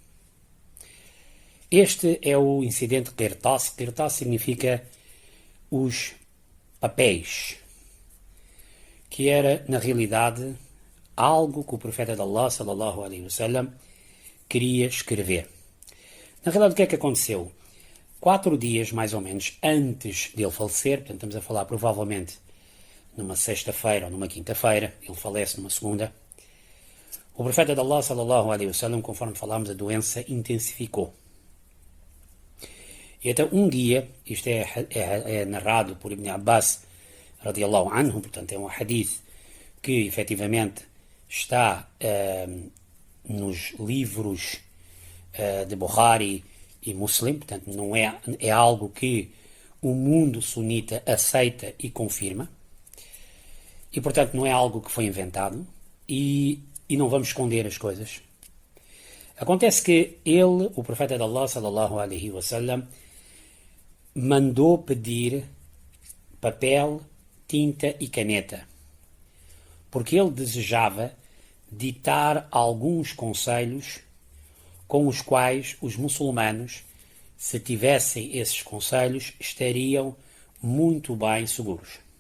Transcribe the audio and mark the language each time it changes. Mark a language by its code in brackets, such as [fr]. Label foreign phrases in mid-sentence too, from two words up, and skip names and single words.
[pt] Este é o incidente Qirtas. Qirtas significa os papéis, que era, na realidade, algo que o profeta de Allah, [ar] صلى الله عليه وسلم, [pt] queria escrever. Na realidade, o que é que aconteceu? 4 dias, mais ou menos, antes dele falecer, portanto, estamos a falar provavelmente numa sexta-feira ou numa quinta-feira, ele falece numa segunda, o profeta de Allah, [ar] صلى الله عليه وسلم, [pt] conforme falámos, a doença intensificou. E até um dia, isto é narrado por Ibn Abbas, [ar] رضي الله عنه, [pt] portanto é um hadith que efetivamente está nos livros de Bukhari e Muslim, portanto não é algo que o mundo sunita aceita e confirma, e portanto não é algo que foi inventado, e não vamos esconder as coisas. Acontece que ele, o profeta de Allah, [ar] صلى الله عليه وسلم, [pt] mandou pedir papel, tinta e caneta, porque ele desejava ditar alguns conselhos com os quais os muçulmanos, se tivessem esses conselhos, estariam muito bem seguros.